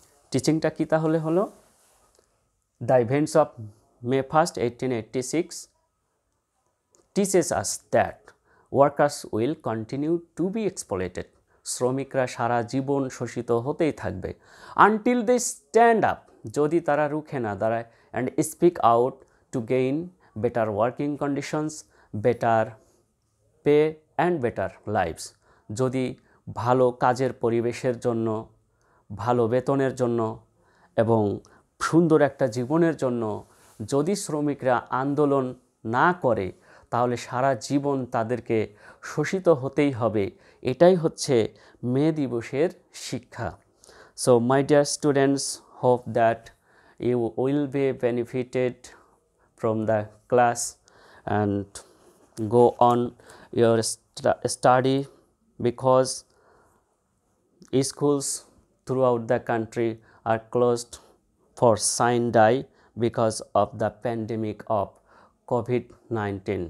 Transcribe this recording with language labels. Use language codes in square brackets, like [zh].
[bn] টিচিংটা কি তাহলে হলো? [en] The events of May 1st 1886 teaches us that workers will continue to be exploited. [bn] শ্রমিকরা সারা জীবন শোষিত হতেই থাকবে। [en] Until they stand up, [bn] যদি তারা রুখে না দাঁড়ায়, [en] and speak out to gain better working conditions, better pay and better lives. [bn] যদি ভালো কাজের পরিবেশের জন্য, ভালো বেতনের জন্য এবং সুন্দর একটা জীবনের জন্য যদি শ্রমিকরা আন্দোলন না করে তাহলে সারা জীবন তাদেরকে শোষিত হতেই হবে। এটাই হচ্ছে মে দিবসের শিক্ষা। [en] So my dear students, hope that you will be benefited from the class and go on your study, because schools throughout the country are closed for sine die because of the pandemic of COVID-19.